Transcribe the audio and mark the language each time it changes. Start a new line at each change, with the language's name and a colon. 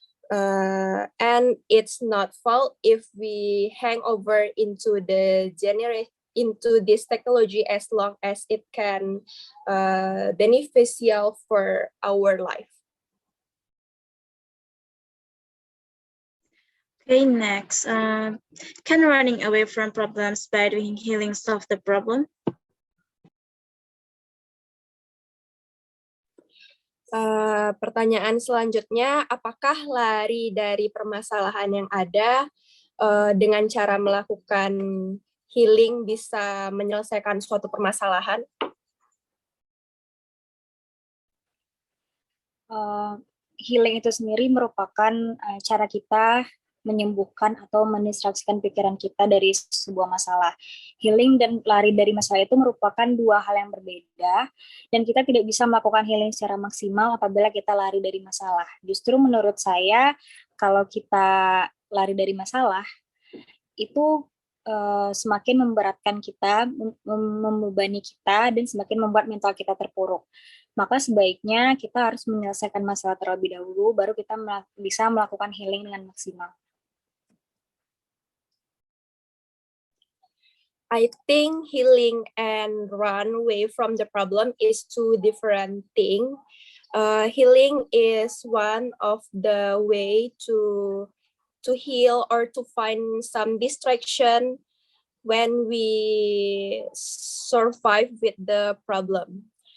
English: And it's not fault if we hang over into this technology as long as it can beneficial for our life. Okay, next. Can running away from problems by doing healing solve the problem?
Indonesian: Pertanyaan selanjutnya, apakah lari dari permasalahan yang ada dengan cara melakukan healing bisa menyelesaikan suatu permasalahan? Healing itu sendiri merupakan cara kita menyembuhkan atau mendistraksikan pikiran kita dari sebuah masalah. Healing dan lari dari masalah itu merupakan dua hal yang berbeda, dan kita tidak bisa melakukan healing secara maksimal apabila kita lari dari masalah. Justru menurut saya, kalau kita lari dari masalah, itu semakin memberatkan kita, membebani kita, dan semakin membuat mental kita terpuruk. Maka sebaiknya kita harus menyelesaikan masalah terlebih dahulu, baru kita bisa melakukan healing dengan maksimal.
English: I think healing and run away from the problem is two different things. Healing is one of the way to heal or to find some distraction when we survive with the problem.